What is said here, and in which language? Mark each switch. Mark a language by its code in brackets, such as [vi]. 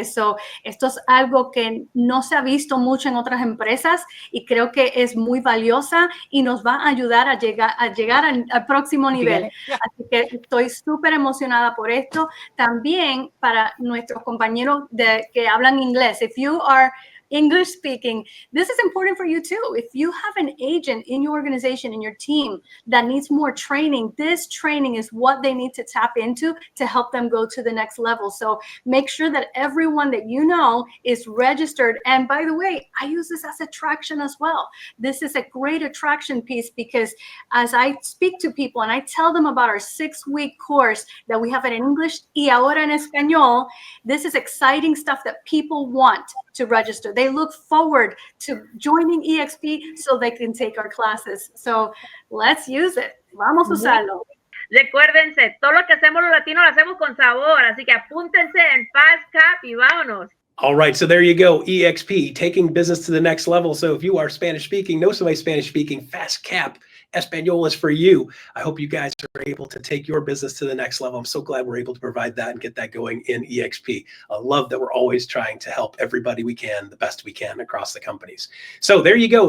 [es] Esto es algo que no se ha visto mucho en otras empresas y creo que es muy valiosa y nos va a ayudar a llegar al próximo nivel. Así que estoy súper emocionada por esto. También para nuestros compañeros que hablan inglés. [en] If you are English speaking, this is important for you too. If you have an agent in your organization, in your team that needs more training, this training is what they need to tap into to help them go to the next level. So make sure that everyone that you know is registered. And by the way, I use this as attraction as well. This is a great attraction piece because as I speak to people and I tell them about our 6-week course that we have in English [es] y ahora en español, [en] this is exciting stuff that people want to register. They look forward to joining EXP so they can take our classes. So let's use it. [es] Vamos a usarlo. Recuérdense, todo lo que hacemos los latinos lo hacemos con sabor, así que apúntense en FastCap y vámonos. [en] All right, so there you go, EXP, taking business to the next level. So if you are Spanish speaking, know somebody Spanish speaking, FastCap Español is for you. I hope you guys are able to take your business to the next level. I'm so glad we're able to provide that and get that going in EXP. I love that we're always trying to help everybody we can, the best we can across the companies. So there you go.